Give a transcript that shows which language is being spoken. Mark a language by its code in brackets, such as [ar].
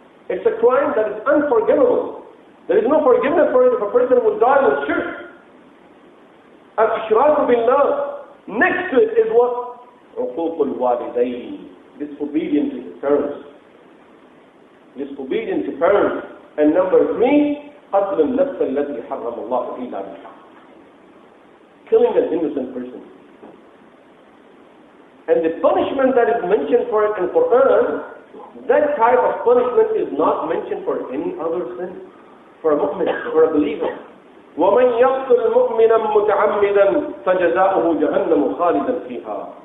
[en] It's a crime that is unforgivable. There is no forgiveness for it if a person would die with shirk. [ar] Al-ishraku billah. [en] Next to it is what? [ar] Uququl walidayn. [en] Disobedience to parents. Disobedience to parents. And number three, [ar] قتل النفس التي حرم الله إلا بالحق. [en] Killing an innocent person. And the punishment that is mentioned for it in Quran, that type of punishment is not mentioned for any other sin. For a mu'min, for a believer. [ar] وَمَنْ يَقْتُلْ مُؤْمِنًا مُتَعَمِّدًا فَجَزَاؤُهُ جَهَنَّمُ خَالِدًا فِيهَا.